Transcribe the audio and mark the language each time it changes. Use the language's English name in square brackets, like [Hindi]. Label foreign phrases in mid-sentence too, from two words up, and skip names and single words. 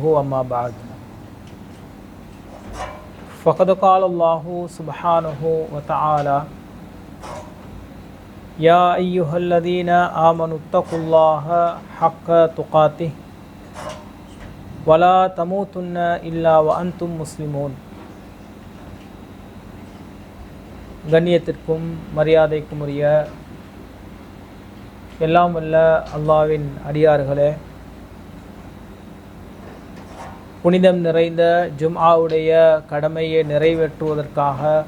[Arabic] أما بعد فقد قال الله سبحانه وتعالى: يا أيها الذين آمنوا اتقوا الله حق تقاته ولا تموتن إلا وأنتم مسلمون. [Tamil] கண்ணியத்திற்கும் மரியாதைக்கும் உரிய எல்லாம் வல்ல அல்லாஹ்வின் அடியார்களே, புனிதம் நிறைந்த ஜும்ஆவுடைய கடமையை நிறைவேற்றுவதற்காக